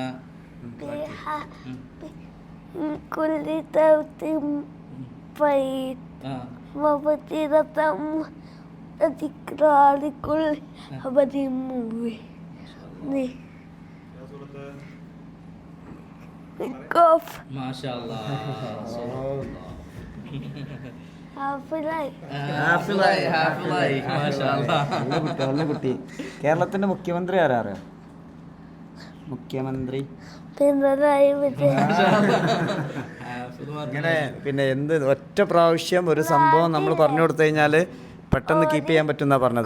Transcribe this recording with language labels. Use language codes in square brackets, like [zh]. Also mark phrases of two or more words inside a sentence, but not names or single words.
[ar] فيها من كل زوج بهيج وفصيلة وذكرى لكل عبد منيب. الكهف. ما شاء الله. [ml] നല്ല കുട്ടി. കേരളത്തിന്റെ മുഖ്യമന്ത്രി ആരാ അറിയാം? മുഖ്യമന്ത്രി ഇങ്ങനെ പിന്നെ എന്ത് ഒറ്റ പ്രാവശ്യം ഒരു സംഭവം നമ്മൾ പറഞ്ഞു കൊടുത്തു കഴിഞ്ഞാല് പെട്ടെന്ന് കീപ്പ് ചെയ്യാൻ പറ്റുന്ന പറഞ്ഞത്.